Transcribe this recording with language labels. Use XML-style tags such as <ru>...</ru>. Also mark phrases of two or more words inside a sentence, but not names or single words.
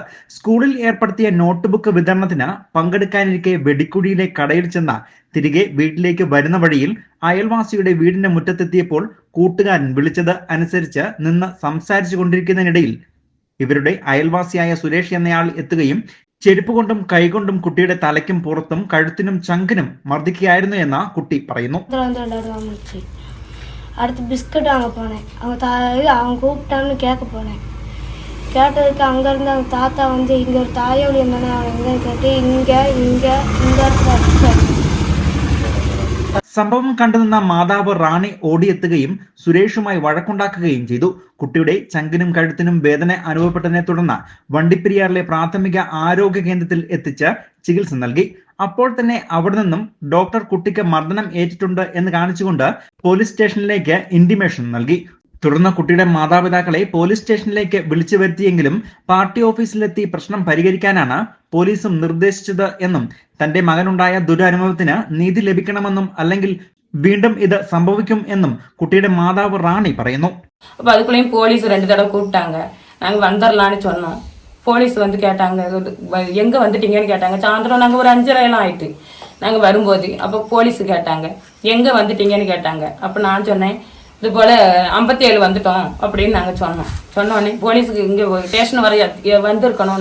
<ml>സ്കൂളിൽ ഏർപ്പെടുത്തിയ നോട്ട്ബുക്ക് വിതരണത്തിന് പങ്കെടുക്കാനിരിക്കെ വെടിക്കുഴിയിലെ കടയിൽ ചെന്ന തിരികെ വീട്ടിലേക്ക് വരുന്ന വഴിയിൽ അയൽവാസിയുടെ വീടിന്റെ മുറ്റത്തെത്തിയപ്പോൾ കൂട്ടുകാരൻ വിളിച്ചത് അനുസരിച്ച് നിന്ന് സംസാരിച്ചു കൊണ്ടിരിക്കുന്നതിനിടയിൽ ഇവരുടെ അയൽവാസിയായ സുരേഷ് എന്നയാൾ എത്തുകയും ചെരുപ്പ് കൊണ്ടും കൈകൊണ്ടും കുട്ടിയുടെ തലയ്ക്കും പുറത്തും കഴുത്തിനും ചങ്കിനും മർദ്ദിക്കുകയായിരുന്നു എന്ന് കുട്ടി പറയുന്നു.</ml> <ta>அடுத்து பிஸ்கட் வாங்க போனேன். அவன் கூப்பிட்டான்னு கேட்க போனேன். கேட்டதுக்கு அங்கேருந்து அவன் தாத்தா வந்து இங்கே ஒரு தாயோலி இருந்தானே அவன் எங்கேன்னு கேட்டு இங்கே இந்த இடத்துல.</ta> <ml>സംഭവം കണ്ടുനിന്ന മാതാവ് റാണി ഓടിയെത്തുകയും സുരേഷുമായി വഴക്കുണ്ടാക്കുകയും ചെയ്തു. കുട്ടിയുടെ ചങ്കിനും കഴുത്തിനും വേദന അനുഭവപ്പെട്ടതിനെ തുടർന്ന് വണ്ടിപ്പെരിയാറിലെ പ്രാഥമിക ആരോഗ്യ കേന്ദ്രത്തിൽ എത്തിച്ച് ചികിത്സ നൽകി. അപ്പോൾ തന്നെ അവിടെ നിന്നും ഡോക്ടർ കുട്ടിക്ക് മർദ്ദനം ഏറ്റിട്ടുണ്ട് എന്ന് കാണിച്ചുകൊണ്ട് പോലീസ് സ്റ്റേഷനിലേക്ക് ഇന്റിമേഷൻ നൽകി. തുടർന്ന് കുട്ടിയുടെ മാതാപിതാക്കളെ പോലീസ് സ്റ്റേഷനിലേക്ക് വിളിച്ചു വരുത്തിയെങ്കിലും പാർട്ടി ഓഫീസിലെത്തി പ്രശ്നം പരിഹരിക്കാനാണ് പോലീസും നിർദ്ദേശിച്ചത് എന്നും തന്റെ മകനുണ്ടായ ദുരനുഭവത്തിന് നീതി ലഭിക്കണമെന്നും അല്ലെങ്കിൽ വീണ്ടും ഇത് സംഭവിക്കും എന്നും കുട്ടിയുടെ മാതാവ് റാണി പറയുന്നു.</ml> <ta>அப்போ அதுக்குள்ளேயும் போலீஸ் 2 தடவை கூப்பிட்டாங்க. நாங்கள் வந்துடலான்னு சொன்னோம். போலீஸ் வந்து கேட்டாங்க, எங்கே வந்துட்டீங்கன்னு கேட்டாங்க. சாயந்தரம் நாங்கள் ஒரு 5:30 ஆயிட்டு நாங்கள் வரும்போது அப்போ போலீஸ் கேட்டாங்க, எங்கே வந்துட்டீங்கன்னு கேட்டாங்க. அப்போ நான் சொன்னேன், இது போல் 57 வந்துட்டோம் அப்படின்னு நாங்கள் சொன்னோடனே போலீஸுக்கு இங்கே ஸ்டேஷன் வர வந்திருக்கணும்.</ta>